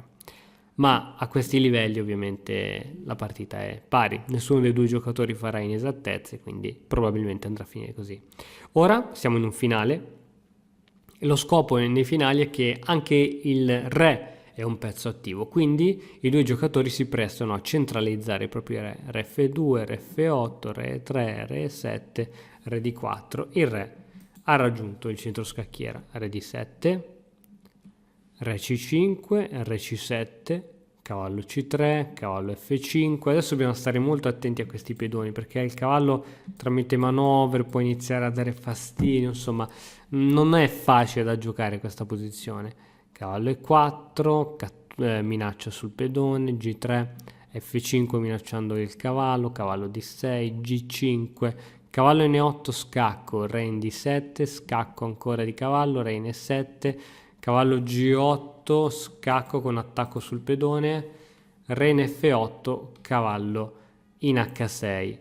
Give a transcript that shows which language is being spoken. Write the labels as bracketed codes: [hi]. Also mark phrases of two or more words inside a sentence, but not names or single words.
[it] Ma a questi livelli ovviamente la partita è pari, nessuno dei due giocatori farà inesattezze, quindi probabilmente andrà a finire così. Ora siamo in un finale e lo scopo nei finali è che anche il re è un pezzo attivo, quindi i due giocatori si prestano a centralizzare i propri re, re F2, re F8, re 3, re 7, re D4. Il re ha raggiunto il centro scacchiera, re D7, re C5, re C7, cavallo C3, cavallo F5. Adesso dobbiamo stare molto attenti a questi pedoni perché il cavallo tramite manovre può iniziare a dare fastidio, insomma non è facile da giocare questa posizione. Cavallo E4, minaccia sul pedone, G3, F5 minacciando il cavallo, cavallo D6, G5, cavallo N8 scacco, re in D7, scacco ancora di cavallo, re in E7, cavallo G8 scacco con attacco sul pedone, re in F8, cavallo in H6.